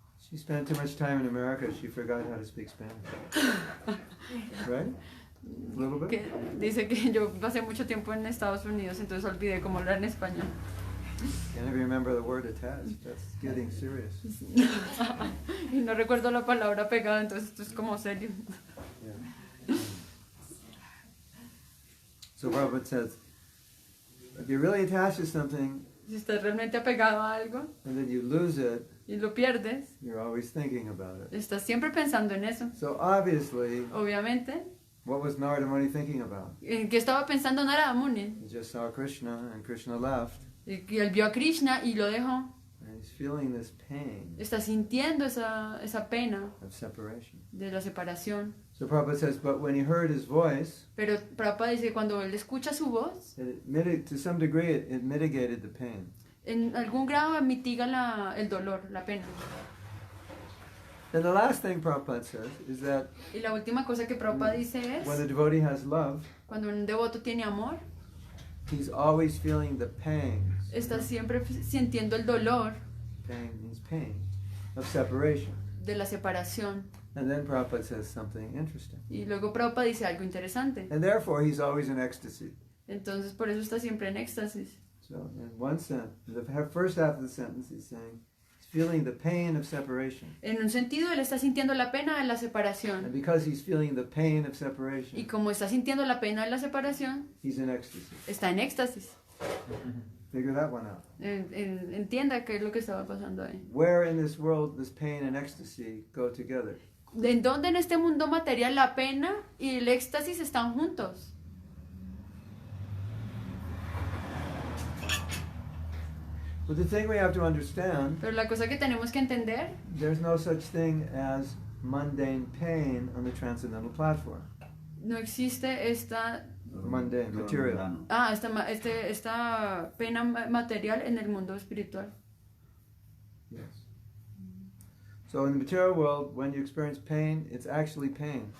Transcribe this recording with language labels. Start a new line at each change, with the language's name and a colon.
English: she spent too much time in America, she forgot how to speak Spanish. Right? A little bit?
Spanish: Que dice que yo pasé mucho tiempo en Estados Unidos, entonces olvidé cómo hablar en español.
English: Can't even remember the word attached. That's getting serious.
Spanish: Y no recuerdo la palabra apegado, entonces esto es como serio.
English: Yeah. So Prabhupada says, if you're really attached to something
Spanish: Si estás realmente apegado a algo
English: and then you lose it,
Spanish: y lo pierdes,
English: you're always thinking about it.
Spanish: estás siempre pensando en eso.
English: So obviously,
Spanish: Obviamente,
English: what was Narada Muni thinking about?
Spanish: ¿en qué estaba pensando Narada Muni?
English: He just saw Krishna and Krishna left.
Spanish: Y él vio a Krishna y lo dejó.
English: And he's feeling this pain
Spanish: Está sintiendo esa pena
English: of separation.
Spanish: de la separación.
English: So Prabhupada says, but when he heard his voice,
Spanish: Pero Prabhupada dice que cuando él escucha su voz,
English: to some degree it mitigated the pain.
Spanish: en algún grado mitiga el dolor, la pena.
English: And the last thing Prabhupada says is that
Spanish: Y la última cosa que Prabhupada dice
English: when the
Spanish: es,
English: devotee has love,
Spanish: cuando un devoto tiene amor,
English: he's always feeling the pangs.
Spanish: está siempre sintiendo el dolor
English: Pain means pain of separation.
Spanish: de la separación.
English: And then Prabhupada says something interesting.
Spanish: Y luego Prabhupada dice algo interesante.
English: And therefore he's always in ecstasy.
Spanish: Entonces por eso está siempre en éxtasis.
English: So in one sense, the first half of the sentence he's saying he's feeling the pain of separation.
Spanish: En un sentido, él está sintiendo la pena de la
English: And
Spanish: separación.
English: because he's feeling the pain of
Spanish: Y
English: separation,
Spanish: como está sintiendo la pena de la separación,
English: he's in ecstasy.
Spanish: está en éxtasis.
English: Figure that one out.
Spanish: Entienda qué es lo que estaba pasando ahí.
English: Where in this world does pain and ecstasy go together?
Spanish: ¿En dónde en este mundo material la pena y el éxtasis están juntos?
English: But the thing we have to understand,
Spanish: Pero la cosa que tenemos que entender,
English: there's no such thing as mundane pain on the transcendental platform.
Spanish: no existe esta
English: Mundane, material.
Spanish: esta pena material en el mundo espiritual.
English: Yes. So in the material world, when you experience pain, it's actually pain.